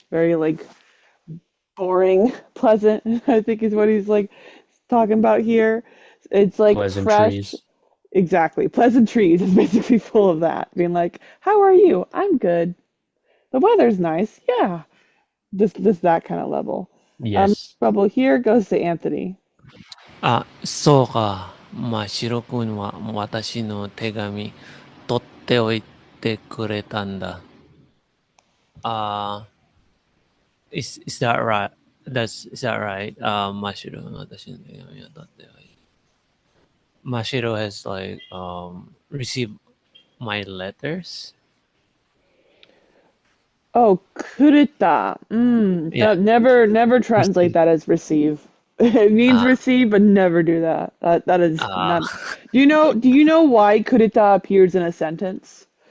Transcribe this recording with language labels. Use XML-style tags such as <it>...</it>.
<en>Very like boring, pleasant, I think is what he's like talking about here. It's like fresh. pleasantries. Exactly. Pleasantries is basically full of that. Being like, how are you? I'm good. The weather's nice. Yeah. Just that kind of level. Yes. Bubble here goes to Anthony.</en> <ja>そうか。まあ、シロ君は私の手紙取っておいてくれたんだ。</ja> <en>Is that right? Is that right?</en> <ja>マシロ、私の手紙を取っておいて。</ja> <en>マシロ has like received my letters. Oh, kurita. Yeah. Never translate that as receive. It means receive, but never do that. That is not. Do you know why kurita appears in a sentence?</en>